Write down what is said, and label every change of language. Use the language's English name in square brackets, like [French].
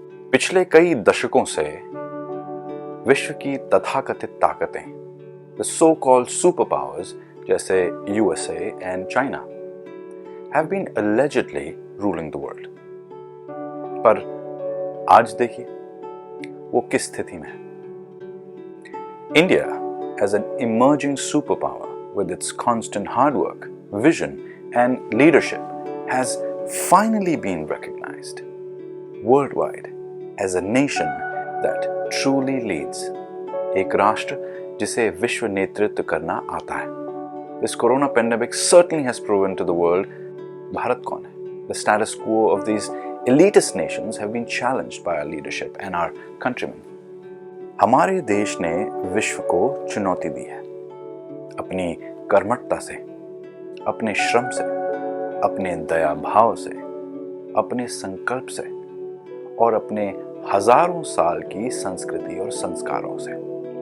[Hindi] पिछले कई दशकों से विश्व की तथाकथित ताकतें, [English] The so called super powers जैसे USA and China, have been allegedly ruling the world. [Hindi] पर आज देखिए वो किस स्थिति में है। [English] India as an emerging superpower with its constant hard work, vision and leadership has finally been recognized worldwide as a nation that truly leads. [Hindi] एक राष्ट्र जिसे विश्व नेतृत्व करना आता है। [English] This corona pandemic certainly has proven to the world [Hindi] Bharat कौन है। [English] The status quo of these elitist nations have been challenged by our leadership and our countrymen. [Hindi] हमारे देश ने विश्व को चुनौती दी है अपनी कर्मठता से, अपने श्रम से, अपने दया भाव से, अपने संकल्प से और अपने हजारों साल की संस्कृति और संस्कारों से।